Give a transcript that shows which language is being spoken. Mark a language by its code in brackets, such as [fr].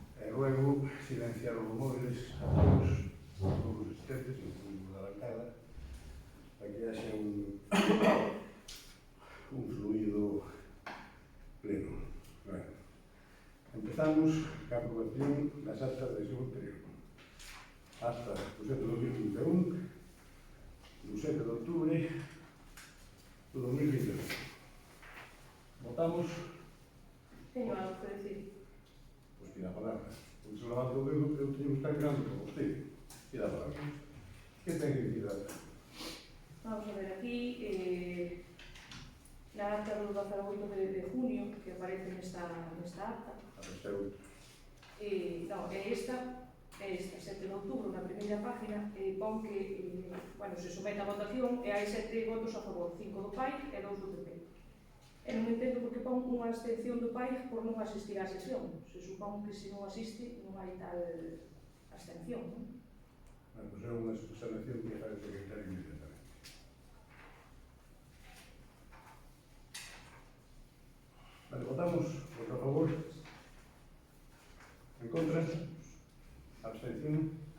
[es] Ruego silenciar los móviles a todos los asistentes, incluido la bancada, para que haya un fluido pleno. [gl] Bueno, empezamos la aprobación das actas da sesión anterior. Hasta o 7 de 2021, do 7 de outubro do 2021. Votamos, Teño algo que decir. pois tira a palabra. Pois se levanta o dedo, eu teño que estar mirando con vostede. Tira a palabra. Que ten que dicir? Vamos a ver aquí, na acta do 18 de junio, que aparece nesta acta, A terceira. non, é esta, 7 de outubro, na primeira página, pon que, bueno, se somete a votación e hai 7 votos a favor, 5 do PAI e 2 do PP. E non entendo porque pon unha abstención do PAI por non asistir á sesión. Se supón que se non asiste non hai tal abstención, non? Bueno, pois é unha observación que fai o secretario inmediatamente. Vale, votamos, votos a favor, en contra, abstención.